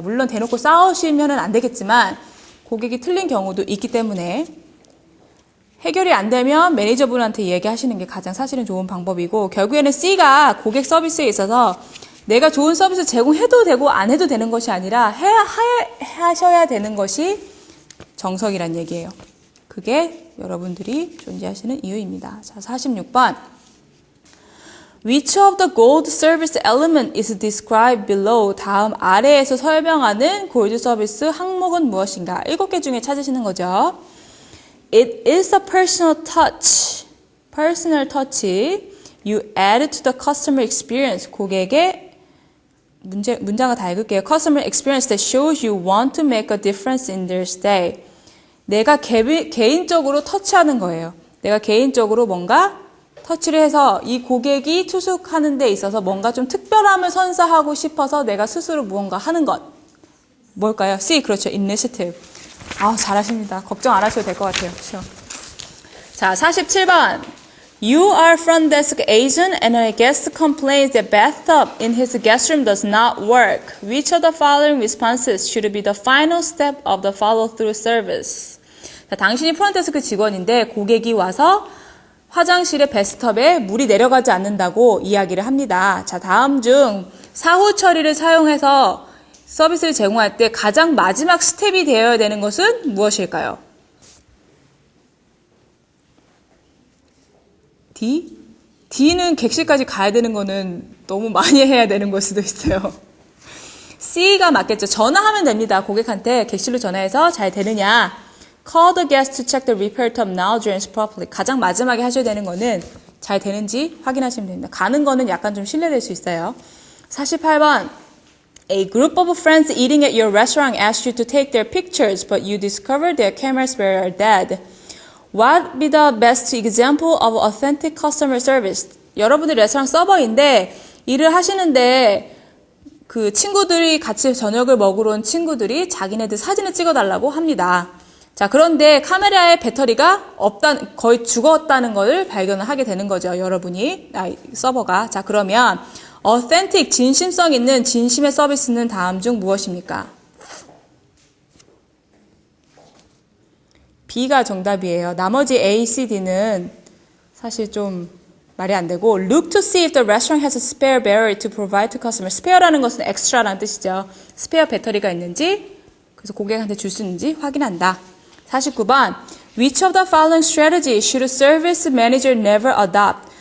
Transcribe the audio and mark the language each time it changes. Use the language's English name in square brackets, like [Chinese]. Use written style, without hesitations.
[Korean] 물론 대놓고 싸우시면은 안 되겠지만 고객이 틀린 경우도 있기 때문에 해결이 안 되면 매니저분한테 얘기하시는 게 가장 사실은 좋은 방법이고 결국에는 C가 고객 서비스에 있어서 내가 좋은 서비스 제공해도 되고 안 해도 되는 것이 아니라 하셔야 되는 것이 정석이란 얘기예요. 그게 여러분들이 존재하시는 이유입니다. 자, 46번. [English] Which of the gold service element is described below? [Korean] 다음 아래에서 설명하는 골드 서비스 항목은 무엇인가? 7개 중에 찾으시는 거죠. [English] It is a personal touch. Personal touch. You add to the customer experience. [Korean] 고객의 문장을 다 읽을게요. [English] Customer experience that shows you want to make a difference in their stay. [Korean] 내가 개인적으로 터치하는 거예요. 내가 개인적으로 뭔가 터치를 해서 이 고객이 투숙하는 데 있어서 뭔가 좀 특별함을 선사하고 싶어서 내가 스스로 무언가 하는 것. 뭘까요? C, 그렇죠. Initiative. 잘하십니다. 걱정 안 하셔도 될 것 같아요. 그렇죠? 자, 47번. [English] You are front desk agent and a guest complains that bathtub in his guest room does not work. Which of the following responses should be the final step of the follow-through service? [Korean] 자, 당신이 프론트데스크 직원인데 고객이 와서 화장실의 배스톱에 물이 내려가지 않는다고 이야기를 합니다. 자, 다음 중 사후 처리를 사용해서 서비스를 제공할 때 가장 마지막 스텝이 되어야 되는 것은 무엇일까요? D. D는 객실까지 가야 되는 거는 너무 많이 해야 되는 걸 수도 있어요. C가 맞겠죠. 전화하면 됩니다. 고객한테 객실로 전화해서 잘 되느냐. [English] Call the guest to check the repair tub now drains properly. [Korean] 가장 마지막에 하셔야 되는 거는 잘 되는지 확인하시면 됩니다. 가는 거는 약간 좀 신뢰될 수 있어요. 48번. [English] A group of friends eating at your restaurant asked you to take their pictures, but you discovered their cameras were dead. What would be the best example of authentic customer service? [Korean] 여러분들 레스토랑 서버인데 일을 하시는데 그 친구들이 같이 저녁을 먹으러 온 친구들이 자기네들 사진을 찍어달라고 합니다. 자, 그런데 카메라의 배터리가 거의 죽었다는 것을 발견을 하게 되는 거죠. 여러분이, 서버가. 자, 그러면 authentic, 진심성 있는 진심의 서비스는 다음 중 무엇입니까? B가 정답이에요. 나머지 A, C, D는 사실 좀 말이 안 되고 [English] look to see if the restaurant has a spare battery to provide to customers. [Korean] spare라는 것은 extra라는 뜻이죠. 스페어 배터리가 있는지 그래서 고객한테 줄 수 있는지 확인한다. [English] 49번 Which of the following strategies should a service manager never adopt?